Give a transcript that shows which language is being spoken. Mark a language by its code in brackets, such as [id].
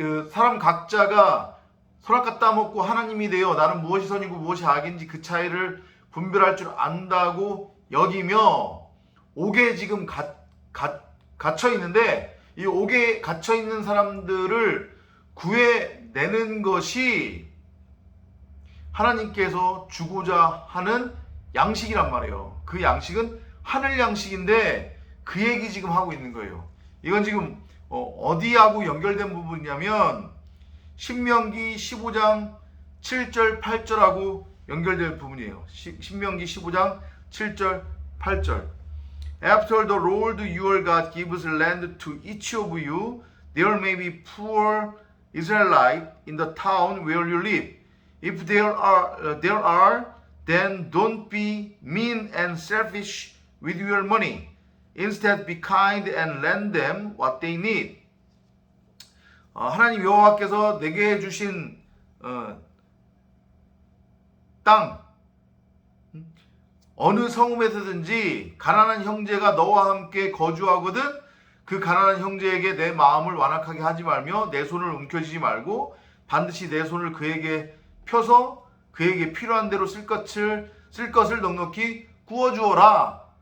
[ko] 사람 각자가 선악과 따먹고 하나님이 되어 나는 무엇이 선이고 무엇이 악인지 그 차이를 분별할 줄 안다고 여기며 옥에 지금 갇혀 있는데, 이 옥에 갇혀 있는 사람들을 구해내는 것이 하나님께서 주고자 하는 양식이란 말이에요. 그 양식은 하늘 양식인데 그 얘기 지금 하고 있는 거예요. 이건 지금 어디하고 연결된 부분이냐면 신명기 15장 7절 8절하고 연결된 부분이에요. 신명기 15장 7절 8절. [en] After the Lord your God gives land to each of you, there may be poor Israelite in the town where you live. If there are, then don't be mean and selfish with your money. Instead, be kind and lend them what they need. [ko] 하나님 여호와께서 내게 주신 땅, 어느 성읍에서든지 가난한 형제가 너와 함께 거주하거든 그 가난한 형제에게 내 마음을 완악하게 하지 말며 내 손을 움켜쥐지 말고 반드시 내 손을 그에게 펴서 그에게 필요한 대로 쓸 것을 넉넉히 구워주어라.